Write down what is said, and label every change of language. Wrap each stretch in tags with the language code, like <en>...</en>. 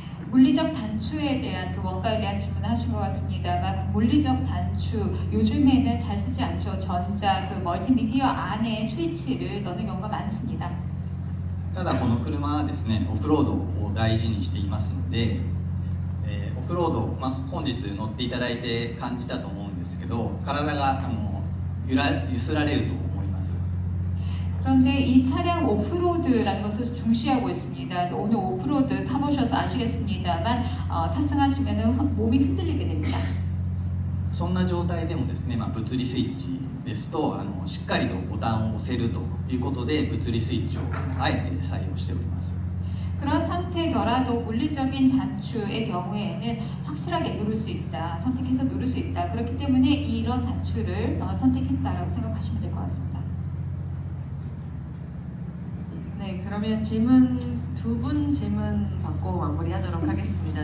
<ko>물리적 단추에 대한 그 원가에 대한 질문을 하신 것 같습니다만, 물리적 단추 요즘에는 잘 쓰지 않죠. 전자 그 멀티미디어 안에 스위치를 넣는 경우가 많습니다.</ko> <ja>ただこの車はですね、オフロードを大事にしていますので、オフロード、本日乗っていただいて感じたと思うんですけど、体が揺すられると思います。</ja> <ko>그런데 이 차량 오프로드라는 것을 중시하고 있습니다. 오늘 오프로드 타보셔서 아시겠습니다만 탑승하시면 몸이 흔들리게 됩니다.</ko> <ja>そんな状態でもですね、物理スイッチですとしっかりとボタンを押せるということで物理スイッチをあえて採用しております。</ja> <ko>그런 상태더라도 물리적인 단추의 경우에는 확실하게 누를 수 있다, 선택해서 누를 수 있다. 그렇기 때문에 이런 단추를 선택했다라고 생각하시면 될 것 같습니다. 네, 그러면 두 분 질문 받고 마무리하도록 하겠습니다.</ko>